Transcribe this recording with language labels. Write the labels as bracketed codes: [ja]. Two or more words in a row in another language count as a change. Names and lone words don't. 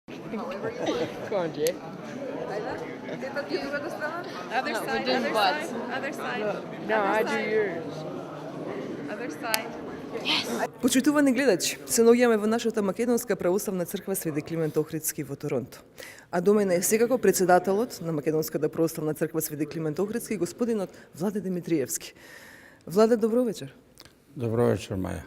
[en] Go on, Jay. Other side, other side, other side. No, I do yours. Other side. [mk] Почитувани гледачи, се наоѓаме во нашата Македонска православна црква Свети Климент Охридски во Торонто. А до мене е секако председателот на Македонската православна црква Свети Климент Охридски, господинот Владе Димитриевски. Владе, добро вечер. Добро вечер, Маја.